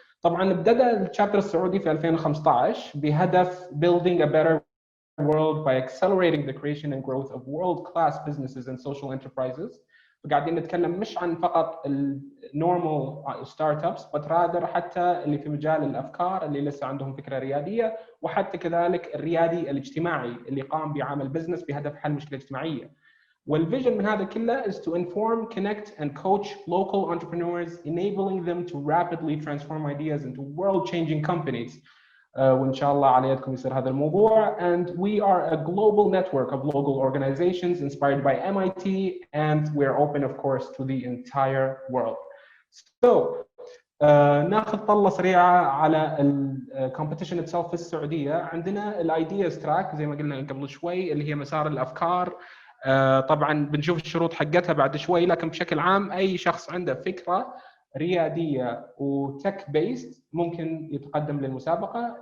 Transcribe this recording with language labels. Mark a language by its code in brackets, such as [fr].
[ar] طبعاً بدأ الشابتر السعودي في 2015 بهدف [en] building a better world by accelerating the creation and growth of world-class businesses and social enterprises. [ar] فقاعدين نتكلم مش عن فقط [en] normal startups, but rather [ar] حتى اللي في مجال الأفكار اللي لسه عندهم فكرة ريادية، وحتى كذلك الريادي الاجتماعي اللي قام بعمل بزنس بهدف حل مشكلة اجتماعية. والفيجن من هذا كله [en] is to inform, connect, and coach local entrepreneurs, enabling them to rapidly transform ideas into world-changing companies. [ar] وإن شاء الله على يدكم يصير هذا الموضوع. [en] And we are a global network of local organizations inspired by MIT, and we're open, of course, to the entire world. [ar] So ناخذ طلة سريعة على الكومبيتيشن itself في السعودية. عندنا الايدياز تراك زي ما قلنا قبل شوي اللي هي مسار الأفكار. طبعا بنشوف الشروط حقتها بعد شوي، لكن بشكل عام اي شخص عنده فكره رياديه وتك بيست ممكن يتقدم للمسابقه.